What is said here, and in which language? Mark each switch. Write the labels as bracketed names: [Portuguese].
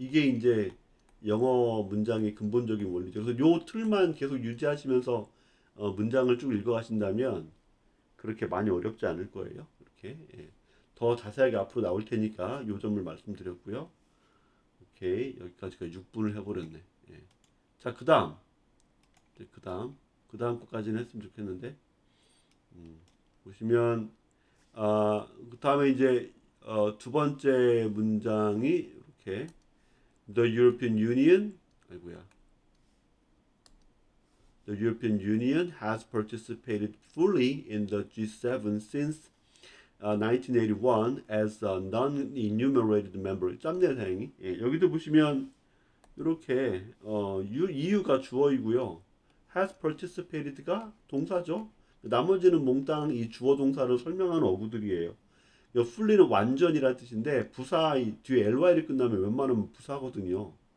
[Korean] 이게 이제 영어 문장의 근본적인 원리죠. 그래서 요 틀만 계속 유지하시면서 문장을 쭉 읽어가신다면 그렇게 많이 어렵지 않을 거예요. 이렇게 더 자세하게 앞으로 나올 테니까 요 점을 말씀드렸고요. 오케이, 여기까지가 6분을 해버렸네. 자, 그 다음 거까지는 했으면 좋겠는데 보시면 그 다음에 이제 두 번째 문장이 이렇게 [English] The European Union 아이고야 The European Union has participated fully in the G7 since 1981 as a non-enumerated member. [Korean] 짬내 다행히. 여기도 보시면 이렇게 EU가 주어이고요. has participated가 동사죠. 나머지는 몽땅 이 주어 동사를 설명하는 어구들이에요. fully는 완전이라는 뜻인데 부사 뒤에 ly를 끝나면 웬만하면 부사거든요.